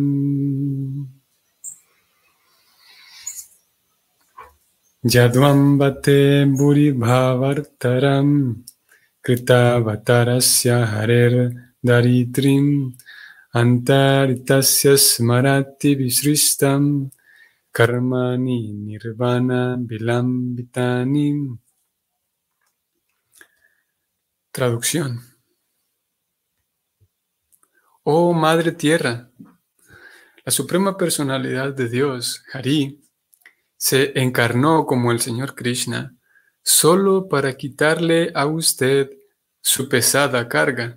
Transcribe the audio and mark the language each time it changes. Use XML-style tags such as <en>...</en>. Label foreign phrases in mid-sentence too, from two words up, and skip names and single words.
<sa>Yadvambate Buri Bhavartaram Kritavatarasya Harer Daritrim Antaritasya Smarati Visristam Karmani Nirvana Vilambitani.</sa> <es>Traducción. Oh Madre Tierra, la Suprema Personalidad de Dios, Hari, se encarnó como el Señor Krishna solo para quitarle a usted su pesada carga.</es>